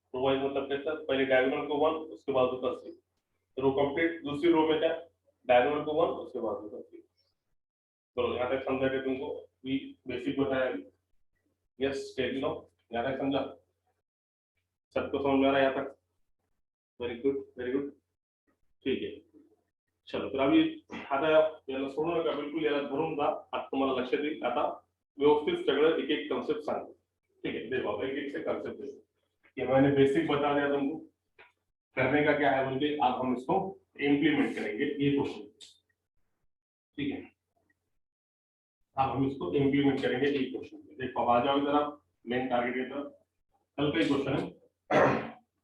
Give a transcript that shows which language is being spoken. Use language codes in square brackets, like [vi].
[hi] Row wise मतलब कैसा, पहले डायगोनल को 1, उसके बाद ऊपर से रो कंप्लीट। दूसरी रो में क्या, डायगोनल को 1, उसके बाद ऊपर से। तो यहाँ तक समझा के तुमको भी बेसिक बताया। यस टेक लो, यहाँ तक समझा, सबको समझ में आ रहा है यहाँ तक? वेरी गुड वेरी गुड, ठीक है। [mr] चलो तर आम्ही आता याला सोडू नका, बिलकुल याला धरून जा. आता तुम्हाला लक्षात येईल. आता व्यवस्थित सगळं एक एक कॉन्सेप्ट सांगतो. [hi] ठीक है, देखो एक एक से कॉन्सेप्ट देखो. ये मैंने बेसिक बता दिया तुमको. करने का क्या है बोलिए, अब हम इसको इम्प्लीमेंट करेंगे ये क्वेश्चन. ठीक है, अब हम इसको इम्प्लीमेंट करेंगे ये क्वेश्चन. देखो अब आ जाओ इधर, आप मेन टारगेट की तरफ. कल का क्वेश्चन है.